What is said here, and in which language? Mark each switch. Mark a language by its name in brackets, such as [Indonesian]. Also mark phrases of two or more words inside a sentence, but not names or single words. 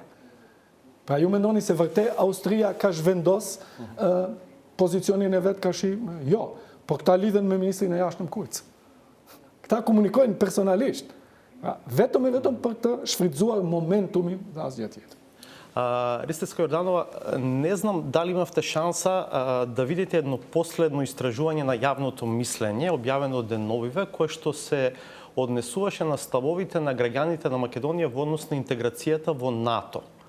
[Albanian] Pra ju mendoni se vërtet Austria ka zhvendos pozicionin e vetë ka jo, por këta lidhen me ministrin e jashtëm Kurz. Këta komunikojnë personalisht. Vetëm për të shfrytzuar momentumin dhe asgjë tjetër. [Macedonian] Ристеска Јорданова, не знам дали имавте шанса да видите едно последно истражување на јавното мислење, објавено деновиве, кое што се однесуваше на ставовите на граѓаните на Македонија во однос на интеграцијата во НАТО.